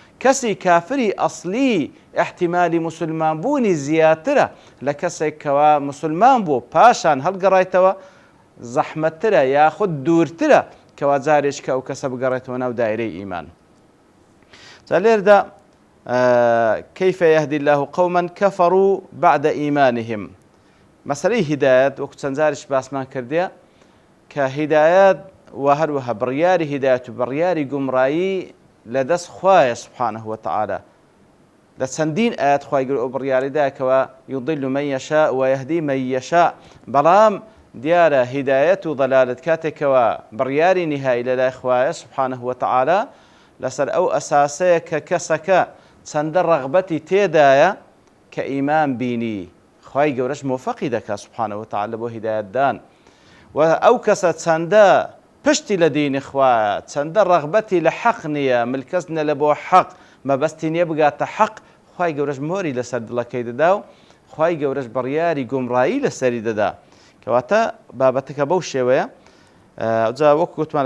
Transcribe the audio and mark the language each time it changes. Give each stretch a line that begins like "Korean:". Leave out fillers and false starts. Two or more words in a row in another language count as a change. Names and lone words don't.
Central Kurdish: کەسی کافری ئەسلی احتیمالی مسلمان بوونی زیاترە لە کەسێک کەوا مسلمان بوو پاشان هەڵگەڕایتەوە زەحمەتترە یاخود دوورترە کەوا جارێک کە ئەو کەسە بگەڕێتەوە ناو دایرەی ئیمان. جا لێردا
Arabic: كيف يهدي الله قوما كفروا بعد إيمانهم
Central Kurdish: مەسەلەی هیدایەت وەکو چەند جاریش باسمان کردێ کە هیدایەت وهروها بڕیاری هیدایەت و بڕیاری گومڕایی لەدەست خوایە
Arabic: سبحانه وتعالى
Central Kurdish: لە چەندین ئاەت خوای گەورە ئەو بڕیاریداکەوە
Arabic: یضل من یشاء ويهدي من يشاء
Central Kurdish: بەڵام دیارە هیدایەت و ضەلالەت کاتێکەوە بڕیاری نهایی لەلای خوایە
Arabic: سبحانه وتعالى
Central Kurdish: لەسەر ئەو ئەساسەیە کە کەسەکە چەندە ڕەغبەتی تێدایە کە ئیمان بینی خوای گەورەش موفقی دەکات
Arabic: سبحانه وتعالى
Central Kurdish: بۆ هیدایەتدان و ئەو کەسە چەندە پشتی لە دینی خوایە چەندە ڕەغبەتی لە حەق نییە ملکەس نە لە بۆ حەق مەبەستی نییە بگاتە حەق خوای گەورەش مۆری لەسەر دڵەکەی دەدا و خوای گەورەش بڕیاری گومڕایی لەسەری دەدا کەواتە بابەتەکە بەو شێوەیە جا وەکو گوتمان لە